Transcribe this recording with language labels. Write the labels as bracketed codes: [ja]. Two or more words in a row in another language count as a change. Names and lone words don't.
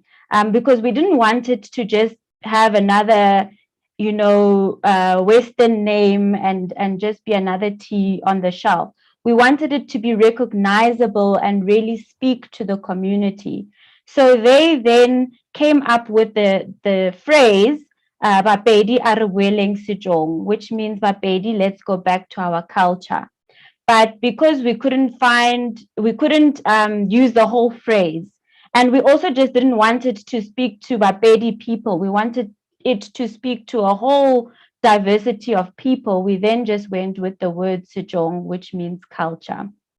[en] Because we didn't want it to just have another Western name and just be another tea on the shelf. We wanted it to be recognizable and really speak to the community. So they then came up with the phrase, [nso] Bapedi a re boeleng sejong, [en] which means Bapedi, let's go back to our culture. But because we couldn't use the whole phrase, and we also just didn't want it to speak to Bapedi people, we wanted it to speak to a whole diversity of people, we then just went with the word sejong, which means culture.